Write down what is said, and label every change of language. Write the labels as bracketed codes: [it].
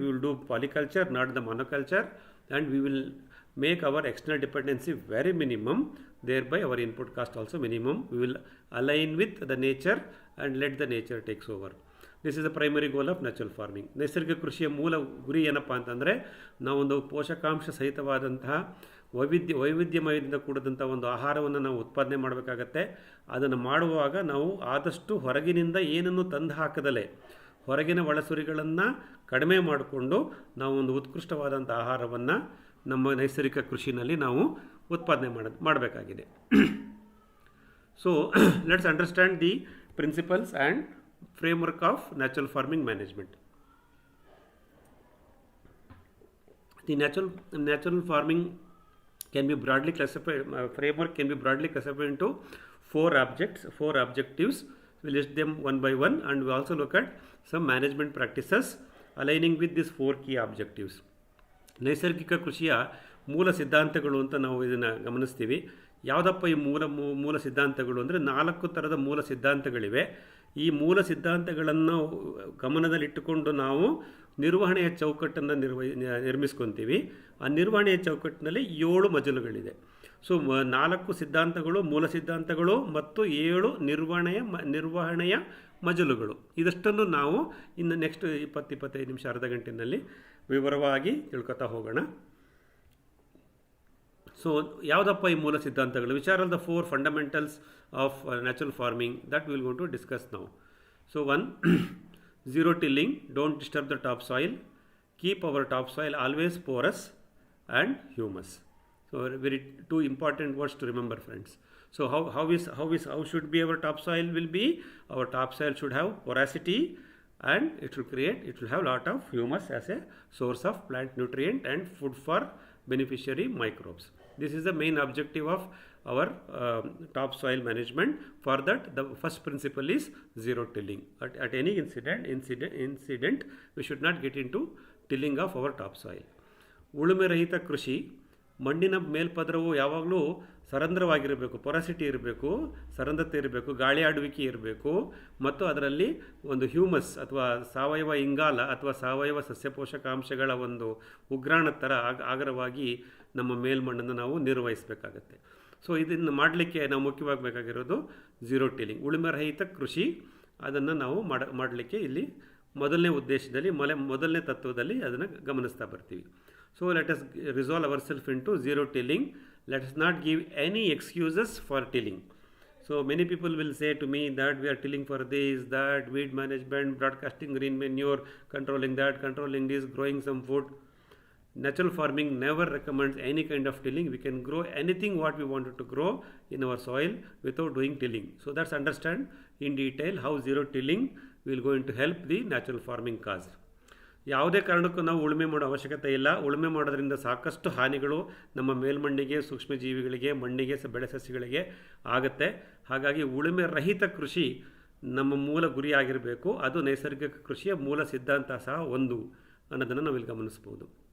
[en] We will do polyculture, not the monoculture, and we will make our external dependency very minimum, thereby our input cost also minimum. We will align with the nature and let the nature takes over. This is the primary goal of natural farming. [kn] ನೈಸರ್ಗಿಕ ಕೃಷಿಯ ಮೂಲ ಗುರಿ ಏನಪ್ಪ ಅಂತಂದರೆ, ನಾವೊಂದು ಪೋಷಕಾಂಶ ಸಹಿತವಾದಂತಹ ವೈವಿಧ್ಯಮಯದಿಂದ ಕೂಡಿದಂಥ ಒಂದು ಆಹಾರವನ್ನು ನಾವು ಉತ್ಪಾದನೆ ಮಾಡಬೇಕಾಗತ್ತೆ. ಅದನ್ನು ಮಾಡುವಾಗ ನಾವು ಆದಷ್ಟು ಹೊರಗಿನಿಂದ ಏನನ್ನು ತಂದು ಹಾಕದಲೇ ಹೊರಗಿನ ಒಳಸುರಿಗಳನ್ನು ಕಡಿಮೆ ಮಾಡಿಕೊಂಡು ನಾವು ಒಂದು ಉತ್ಕೃಷ್ಟವಾದಂಥ ಆಹಾರವನ್ನು ನಮ್ಮ ನೈಸರ್ಗಿಕ ಕೃಷಿನಲ್ಲಿ ನಾವು ಉತ್ಪಾದನೆ ಮಾಡಬೇಕಾಗಿದೆ. [en] So let's understand the principles and framework of natural farming management. The natural farming can be broadly classified, framework can be broadly classified into 4 objectives. We list them one by one, and we also look at some management practices aligning with these 4 key objectives. [kn] ನೈಸರ್ಗಿಕ ಕೃಷಿಯ ಮೂಲ ಸಿದ್ಧಾಂತಗಳು ಅಂತ ನಾವು ಇದನ್ನು ಗಮನಿಸ್ತೀವಿ. ಯಾವುದಪ್ಪ ಈ ಮೂಲ ಸಿದ್ಧಾಂತಗಳು ಅಂದರೆ 4 ಥರದ ಮೂಲ ಸಿದ್ಧಾಂತಗಳಿವೆ. ಈ ಮೂಲ ಸಿದ್ಧಾಂತಗಳನ್ನು ಗಮನದಲ್ಲಿಟ್ಟುಕೊಂಡು ನಾವು ನಿರ್ವಹಣೆಯ ಚೌಕಟ್ಟನ್ನು ನಿರ್ಮಿಸ್ಕೊತೀವಿ. ಆ ನಿರ್ವಹಣೆಯ ಚೌಕಟ್ಟಿನಲ್ಲಿ 7 ಮಜಲುಗಳಿದೆ. ಸೊ 4 ಸಿದ್ಧಾಂತಗಳು, ಮೂಲ ಸಿದ್ಧಾಂತಗಳು ಮತ್ತು 7 ನಿರ್ವಹಣೆಯ ಮಜಲುಗಳು. ಇದಷ್ಟನ್ನು ನಾವು ಇನ್ನು ನೆಕ್ಸ್ಟ್ 20-25 ನಿಮಿಷ, ಅರ್ಧ ಗಂಟೆಯಲ್ಲಿ ವಿವರವಾಗಿ ತಿಳ್ಕೊತಾ ಹೋಗೋಣ. ಸೊ ಯಾವುದಪ್ಪ ಈ ಮೂಲ ಸಿದ್ಧಾಂತಗಳು? [en] Which are all the 4 fundamentals of natural farming that we will go to discuss now. So 1, zero tilling, don't disturb the topsoil, keep our topsoil always porous and humus. So very 2 important words to remember, friends. So how should be our topsoil will be? Our topsoil should have porosity, and it will have lot of humus as a source of plant nutrient and food for beneficiary microbes. This is the main objective of our topsoil management. For that, the first principle is zero tilling. At any incident, we should not get into tilling of our topsoil. [kn] ಉಳುಮೆ ರಹಿತ ಕೃಷಿ, ಮಣ್ಣಿನ ಮೇಲ್ಪದರವು ಯಾವಾಗಲೂ ಸರಂಧ್ರವಾಗಿರಬೇಕು, porosity ಇರಬೇಕು, ಸರಂಧ್ರತೆ ಇರಬೇಕು, ಗಾಳಿ ಆಡುವಿಕೆ ಇರಬೇಕು, ಮತ್ತು ಅದರಲ್ಲಿ ಒಂದು ಹ್ಯೂಮಸ್ ಅಥವಾ ಸಾವಯವ ಇಂಗಾಲ ಅಥವಾ ಸಾವಯವ ಸಸ್ಯ ಪೋಷಕಾಂಶಗಳ ಒಂದು ಉಗ್ರಾಣ ಥರ ಆಗರವಾಗಿ ನಮ್ಮ ಮೇಲ್ಮಣ್ಣನ್ನು ನಾವು ನಿರ್ವಹಿಸಬೇಕಾಗತ್ತೆ. ಸೊ ಇದನ್ನು ಮಾಡಲಿಕ್ಕೆ ನಾವು ಮುಖ್ಯವಾಗಿ ಬೇಕಾಗಿರೋದು ಝೀರೋ ಟಿಲ್ಲಿಂಗ್, ಉಳುಮೆ ರಹಿತ ಕೃಷಿ. ಅದನ್ನು ನಾವು ಮಾಡಲಿಕ್ಕೆ ಇಲ್ಲಿ ಮೊದಲನೇ ಉದ್ದೇಶದಲ್ಲಿ ಮೊದಲನೇ ತತ್ವದಲ್ಲಿ ಅದನ್ನು ಗಮನಿಸ್ತಾ ಬರ್ತೀವಿ. [en] So let us resolve ourselves into zero tilling. Let us not give any excuses for tilling. So many people will say to me that we are tilling for this, that, weed management, broadcasting green manure, controlling that, controlling this, growing some food. Natural farming never recommends any kind of tilling. We can grow anything what we wanted to grow in our soil without doing tilling. So let's understand in detail how zero tilling will going to help the natural farming cause. [kn] ಯಾವುದೇ ಕಾರಣಕ್ಕೂ ನಾವು ಉಳುಮೆ ಮಾಡೋ ಅವಶ್ಯಕತೆ ಇಲ್ಲ. ಉಳುಮೆ ಮಾಡೋದ್ರಿಂದ ಸಾಕಷ್ಟು ಹಾನಿಗಳು ನಮ್ಮ ಮೇಲ್ಮಣ್ಣಿಗೆ, ಸೂಕ್ಷ್ಮಜೀವಿಗಳಿಗೆ, ಮಣ್ಣಿಗೆ, ಬೆಳೆ ಸಸ್ಯಗಳಿಗೆ ಆಗುತ್ತೆ. ಹಾಗಾಗಿ ಉಳುಮೆ ರಹಿತ ಕೃಷಿ ನಮ್ಮ ಮೂಲ ಗುರಿ ಆಗಿರಬೇಕು. ಅದು ನೈಸರ್ಗಿಕ ಕೃಷಿಯ ಮೂಲ ಸಿದ್ಧಾಂತ ಸಹ ಒಂದು ಅನ್ನೋದನ್ನು ನಾವಿಲ್ಲಿ ಗಮನಿಸ್ಬೋದು.